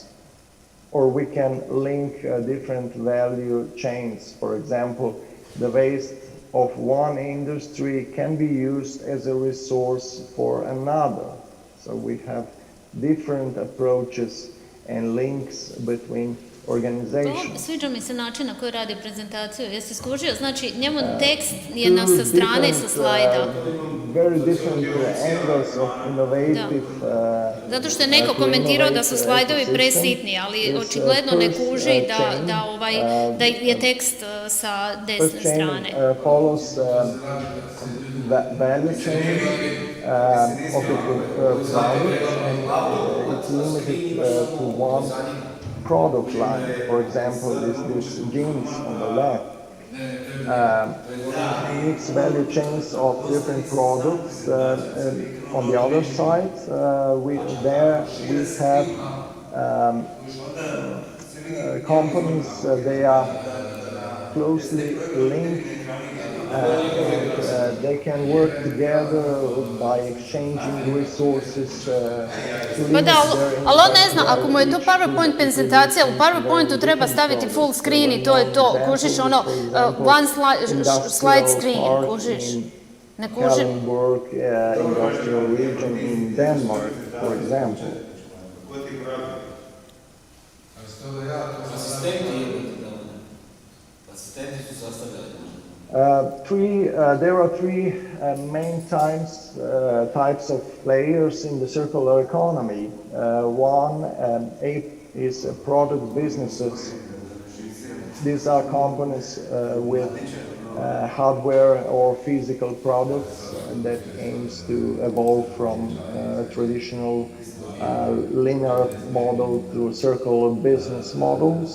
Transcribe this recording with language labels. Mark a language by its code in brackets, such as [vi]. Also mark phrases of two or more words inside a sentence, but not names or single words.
[en] Or we can link different value chains. For example, the waste of one industry can be used as a resource for another. So we have different approaches and links between organizations. [hr] Sviđa mi se način na koji radi prezentaciju. Jesi skužio? Znači, njemu tekst je sa strane, sa slajda. [en] Very different angles of innovative. [hr] Zato što je neko komentirao da su slajdovi presitni, ali očigledno ne kuži da je tekst sa desne strane. [en] Follows value chain of the product and it's limited to one product line. For example, this jeans on the left. Mixed value chains of different products. On the other side, we have companies. They are closely linked. And they can work together by exchanging resources. [hr] Pa da, ali on ne zna, ako mu je to PowerPoint prezentacija, u PowerPointu treba staviti [en] full screen [hr] i to je to, kužiš ono, [en] one slide screen, [hr] kužiš, ne kužiš. [en] Kalundborg industrial region in Denmark, for example. [hr] Asistenti su sastavljali. [en] There are three main types of players in the circular economy. One is product businesses. These are companies with hardware or physical products that aims to evolve from traditional linear model to circular business models.